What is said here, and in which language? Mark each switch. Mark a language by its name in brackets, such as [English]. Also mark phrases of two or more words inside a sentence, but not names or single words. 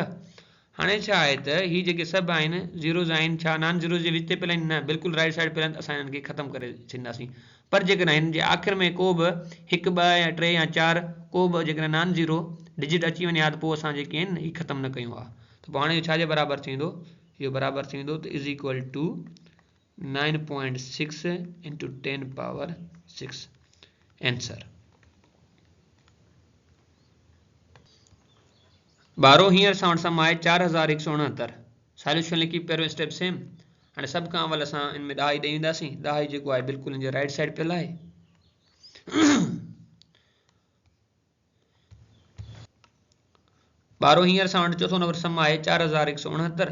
[Sindhi] हाणे छा आहे त हीअ जेके सभु आहिनि ज़ीरोज़ आहिनि, छा [English] non zeros [Sindhi] जे विच ते पियल आहिनि न, बिल्कुलु [English] right side [Sindhi] पियल आहिनि। त असां हिननि खे ख़तमु करे छॾींदासीं। पर जेकॾहिं हिन जे आख़िर में को बि 1 2 या 3 या 4 को बि जेकॾहिं [English] non zero digit [Sindhi] अची वञे हा त पोइ असां जेके आहिनि हीअ ख़तमु न कयूं हा। त पोइ हाणे इहो छा जे बराबरि थींदो, इहो बराबरि थींदो त [English] is equal to 9.6 into 10 power 6 answer. [Sindhi] ॿारो हींअर असां वटि सम आहे 4169। सॉल्यूशन लिखी पहिरियों [English] step same. [Sindhi] हाणे सभ खां अवल असां इन में ॾहाई ॾेई वेंदासीं। ॾहाई जेको आहे बिल्कुलु हिन जे [English] right side [Sindhi] पियल आहे। ॿारो हींअर असां वटि चोथों नंबर सम आहे 4169।